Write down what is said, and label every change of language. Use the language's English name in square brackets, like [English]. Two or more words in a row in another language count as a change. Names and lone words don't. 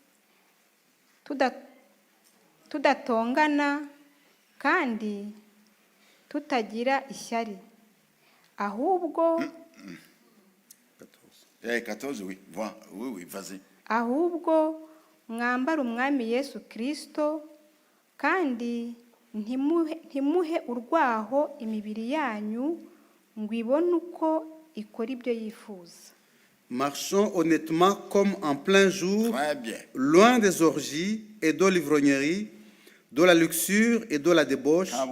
[Kinyarwanda] tudatongana, kandi tutagira ishyari, ahubwo mwambara umwami Yesu Kristo, kandi ntimuhe urwaho imibiri yanyu ngo ibone uko ikora ibyo yifuza. [French] Marchons honnêtement comme en plein jour, loin des orgies et de l'ivrognerie, de la luxure et de la débauche.